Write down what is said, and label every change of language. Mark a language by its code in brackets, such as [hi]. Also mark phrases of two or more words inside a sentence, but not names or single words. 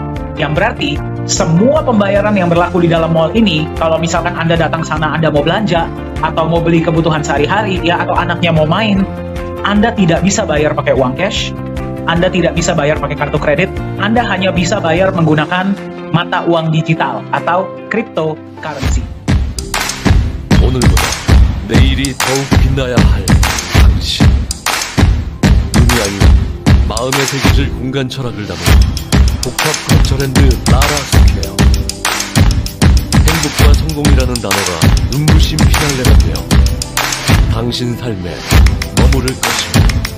[id] Yang berarti semua pembayaran yang berlaku di dalam mall ini, kalau misalkan Anda datang sana, Anda mau belanja, atau mau beli kebutuhan sehari-hari, ya, atau anaknya mau main, Anda tidak bisa bayar pakai uang cash, Anda tidak bisa bayar pakai kartu kredit, Anda hanya bisa bayar menggunakan mata uang digital atau cryptocurrency. [ko] 오늘보다 내일이 더욱 빛나야 할 당신. 눈이 아닌 마음의 세계를 공간 철학을 담은 복합 컬처랜드 라라 스퀘어. 행복과 성공이라는 단어가 눈부신 피날레가 되어 당신 삶에 머무를 것입니다.